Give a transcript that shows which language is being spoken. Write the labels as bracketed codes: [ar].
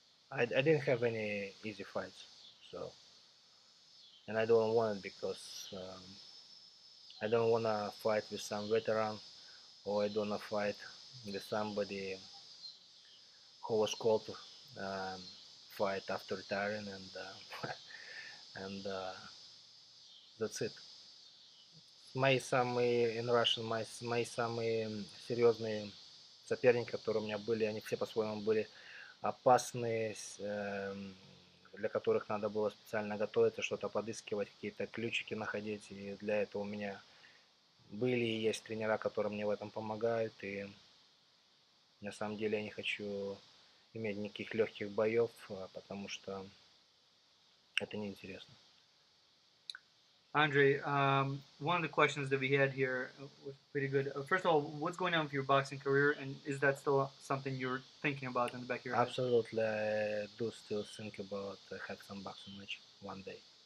[en] I didn't have any easy fights, so and I don't want it because I don't want to fight with some veteran, or I don't want to fight with somebody who was called to fight after retiring, and that's it. [ru] Мои самые, [en] in Russian, [ru] мои самые серьезные соперники, которые у меня были, они все по-своему были опасные, для которых надо было специально готовиться, что-то подыскивать, какие-то ключики находить, и для этого у меня были и есть тренера, которые мне в этом помогают, и на самом деле я не хочу иметь никаких легких боев, потому что это неинтересно. [en] Andrei, one of the questions that we had here was pretty good. First of all, what's going on with your boxing career, and is that still something you're thinking about in the back of your head? Absolutely, I do still think about have some boxing match one day.